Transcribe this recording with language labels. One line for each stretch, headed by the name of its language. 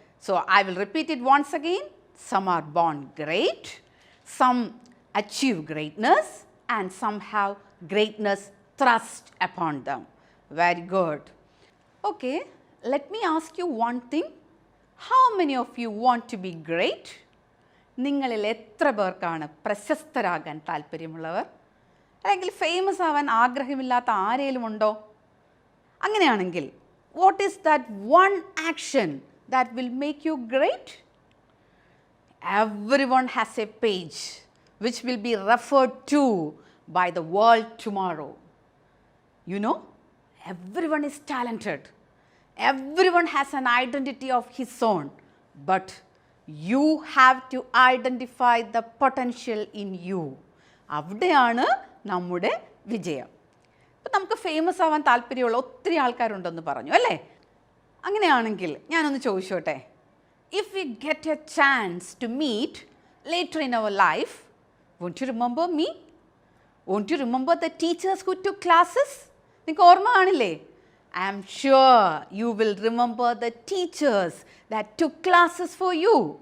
English: So, I will repeat it once again. Some are born great, some achieve greatness and some have greatness thrust upon them. Very good. Okay, let me ask you one thing. How many of you want to be great?
Malayalam: നിങ്ങളിൽ എത്ര പേർക്കാണ് പ്രശസ്തരാകാൻ താല്പര്യമുള്ളവർ? അല്ലെങ്കിൽ famous ആവാൻ ആഗ്രഹമില്ലാത്ത ആരെങ്കിലും ഉണ്ടോ? അങ്ങനെയാണെങ്കിൽ
English: what is that one action that will make you great? Everyone has a page which will be referred to by the world tomorrow. You know, everyone is talented. Everyone has an identity of his own, but you have to identify the potential in you.
Malayalam: അവിടെയാണ് നമ്മുടെ വിജയം. ഇപ്പോൾ നമുക്ക് famous ആവാൻ താല്പര്യമുള്ള ഒത്തിരി ആൾക്കാരുണ്ടെന്ന് പറഞ്ഞു അല്ലേ? അങ്ങനെയാണെങ്കിൽ ഞാനൊന്ന് ചോദിച്ചോട്ടെ,
English: if we get a chance to meet later in our life, won't you remember me? Won't you remember the teachers who took classes?
Malayalam: നിങ്ങൾക്ക് ഓർമ്മ കാണില്ലേ?
English: I am sure you will remember the teachers that took classes for you.